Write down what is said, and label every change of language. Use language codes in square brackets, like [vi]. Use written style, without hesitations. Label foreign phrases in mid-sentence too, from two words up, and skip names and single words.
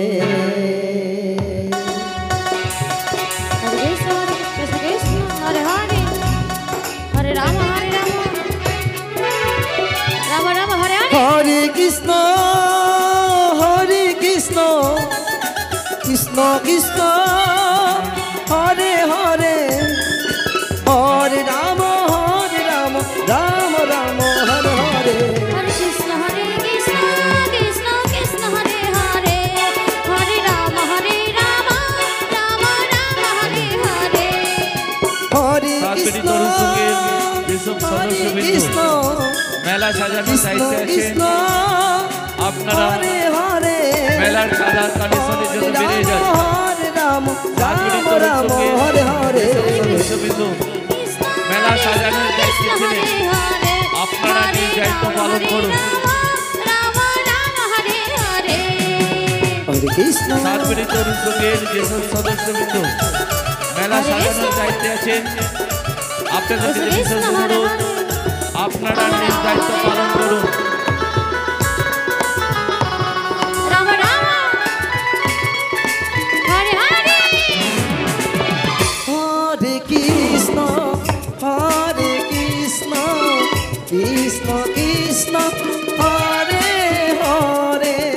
[sa] हरे कृष्ण कृष्ण कृष्ण हरे हरे हरे राम राम राम हरे हरे हरे कृष्ण कृष्ण कृष्ण हरे हरे हरे राम राम राम हरे हरे हरे कृष्ण [bn] मेला সাজানো সাইতে আছে আপনারা মেলার কালার কালেকশনের জন্য বেরিয়ে যান [sa] হরে রাম রাম হরে হরে [bn] বিন্দু মেলা সাজানোর দায়িত্বে ছিলেন আপনারা নিজ দায়িত্ব পালন করুন [sa] हरे कृष्ण [bn] সাতবিনী তরুণ সঙ্গের যেসব সদস্যবৃন্দ মেলা সাজানোর দায়িত্বে আছেন আপনাদের বিশেষ অনুরোধ আপনারা নিজ দায়িত্ব পালন করুন [sa] हरे कृष्ण कृष्ण कृष्ण हरे हरे